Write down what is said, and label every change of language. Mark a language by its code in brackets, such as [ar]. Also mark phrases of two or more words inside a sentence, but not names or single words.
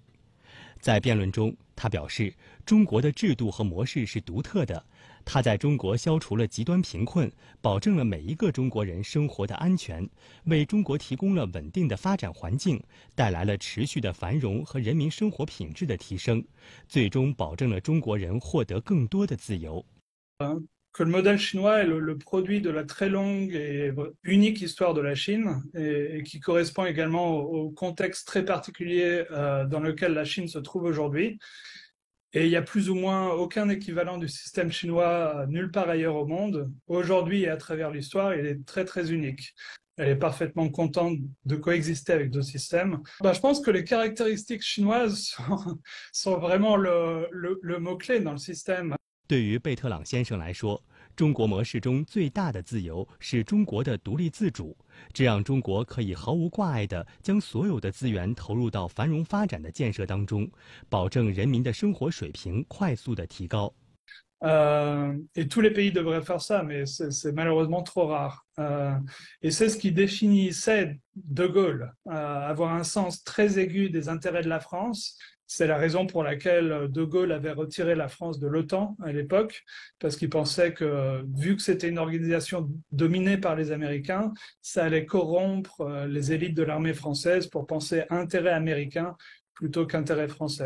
[zh] 在辩论中，他表示中国的制度和模式是独特的，他在中国消除了极端贫困，保证了每一个中国人生活的安全，为中国提供了稳定的发展环境，带来了持续的繁荣和人民生活品质的提升，最终保证了中国人获得更多的自由。 [fr] Que le modèle chinois est le produit de la très longue et unique histoire de la Chine et qui correspond également au contexte très particulier dans lequel la Chine se trouve aujourd'hui. Et il y a plus ou moins aucun équivalent du système chinois nulle part ailleurs au monde. Aujourd'hui et à travers l'histoire, il est très très unique. Elle est parfaitement contente de coexister avec deux systèmes. Je pense que les caractéristiques chinoises sont vraiment le mot-clé dans le système. [zh] 对于贝特朗先生来说，中国模式中最大的自由是中国的独立自主，这让中国可以毫无挂碍地将所有的资源投入到繁荣发展的建设当中，保证人民的生活水平快速地提高。 [fr] Et tous les pays devraient faire ça, mais c'est malheureusement trop rare. Et c'est ce qui définissait De Gaulle, avoir un sens très aigu des intérêts de la France. C'est la raison pour laquelle De Gaulle avait retiré la France de l'OTAN à l'époque, parce qu'il pensait que, vu que c'était une organisation dominée par les Américains, ça allait corrompre les élites de l'armée française pour penser intérêt américain plutôt qu'intérêt français.